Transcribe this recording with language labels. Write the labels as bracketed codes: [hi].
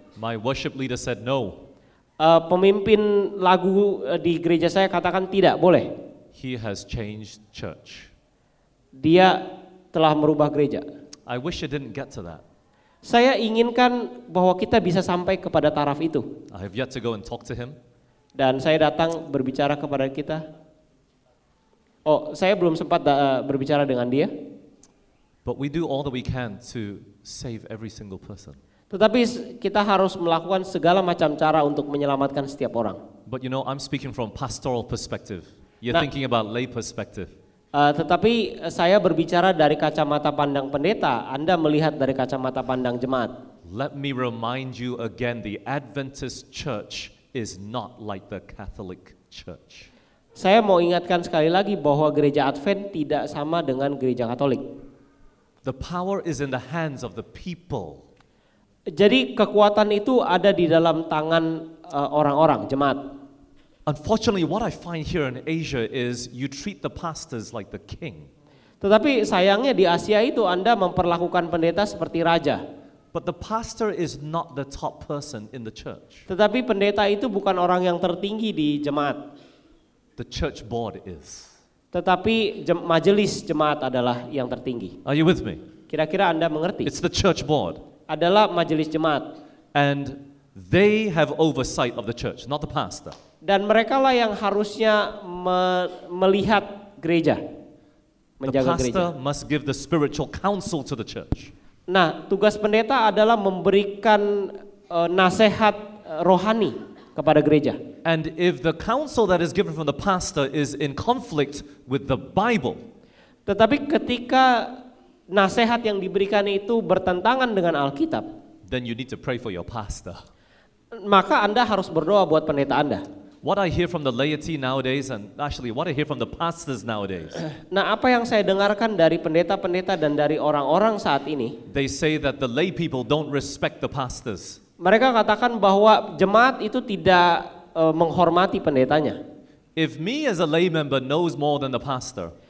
[en] My worship leader said no. [id] Pemimpin lagu di gereja saya katakan tidak boleh. [en] He has changed church. [id] Dia telah merubah gereja. [en] I wish it didn't get to that. [id] Saya inginkan bahwa kita bisa sampai kepada taraf itu. [en] I have yet to go and talk to him. [id] Dan saya datang berbicara kepada kita. Oh, saya belum sempat berbicara dengan dia. [en] But we do all that we can to save every single person. [id] Tetapi kita harus melakukan segala macam cara untuk menyelamatkan setiap orang. [en] But you know, I'm speaking from pastoral perspective. You're thinking about lay perspective. [id] Tetapi saya berbicara dari kacamata pandang pendeta, Anda melihat dari kacamata pandang jemaat. [en] Let me remind you again, the Adventist church is not like the Catholic church. [id] Saya mau ingatkan sekali lagi bahwa gereja Advent tidak sama dengan gereja Katolik. [en] The power is in the hands of the people. [id] Jadi kekuatan itu ada di dalam tangan orang-orang, jemaat. [en] Unfortunately, what I find here in Asia is you treat the pastors like the king. [id] Tetapi sayangnya di Asia itu Anda memperlakukan pendeta seperti raja. [en] But the pastor is not the top person in the church. [id] Tetapi pendeta itu bukan orang yang tertinggi di jemaat. [en] The church board is. [id] Tetapi majelis jemaat adalah yang tertinggi. [en] Are you with me? [id] Kira-kira Anda mengerti? [en] It's the church board. [id] Adalah majelis jemaat. [en] And they have oversight of the church, not the pastor. [id] Dan merekalah yang harusnya melihat gereja, [en] The [id] menjaga [en] pastor [id] gereja. [en] must give the spiritual counsel to the church. [id] Nah, tugas pendeta adalah memberikan nasihat rohani kepada gereja. [en] And if the counsel that is given from the pastor is in conflict with the Bible, [id] Tetapi ketika nasihat yang diberikan itu bertentangan dengan Alkitab, [en] then you need to pray for your pastor. [id] maka Anda harus berdoa buat pendeta Anda. [en] What I hear from the laity nowadays, and actually what I hear from the pastors nowadays, [id] Nah, apa yang saya dengarkan dari pendeta-pendeta dan dari orang-orang saat ini, [en] they say that the lay people don't respect the pastors. [id] mereka katakan bahwa jemaat itu tidak menghormati pendetanya. [en] If me as a lay member knows more than the pastor,